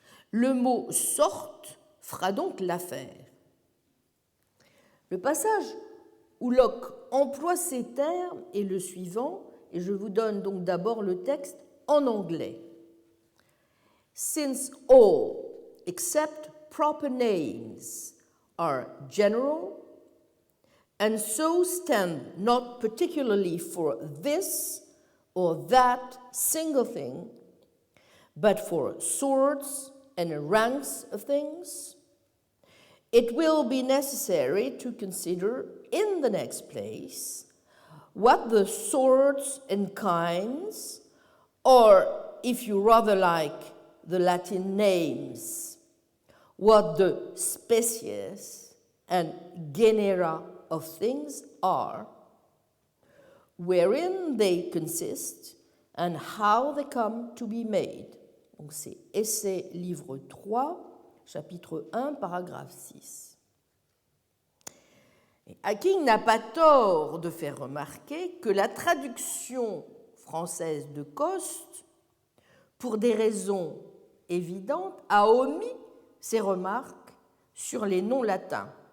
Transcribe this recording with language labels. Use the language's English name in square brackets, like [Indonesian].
[French] Le mot sorte fera donc l'affaire. Le passage où Locke emploie ces termes est le suivant, et je vous donne donc d'abord le texte en anglais. [English] Since all except proper names are general, and so stand not particularly for this or that single thing, but for sorts and ranks of things, it will be necessary to consider in the next place what the sorts and kinds, or if you rather like the Latin names, what the species and genera of things are, wherein they consist, and how they come to be made. [French] Donc c'est Essai, livre 3, chapitre 1, paragraphe 6. Hacking n'a pas tort de faire remarquer que la traduction française de Coste, pour des raisons évidentes, a omis ses remarques sur les noms latins.